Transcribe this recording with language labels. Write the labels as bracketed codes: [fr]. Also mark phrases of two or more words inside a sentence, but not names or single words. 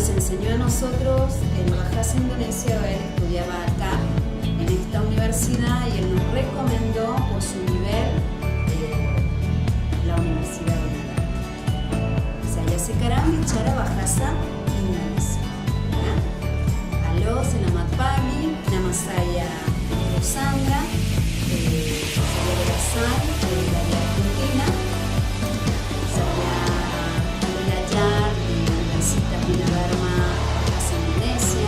[es] enseñó a nosotros en Bahasa Indonesia. Él estudiaba acá en esta universidad y él nos recomendó por su nivel la Universidad de Bina. [id] Saya sekarang bicara bahasa Indonesia. Ya. Halo, selamat pagi. Nama saya Rosandra. Saya berasal dari Argentina. Saya belajar di Universitas Bina Dharma Bahasa Indonesia.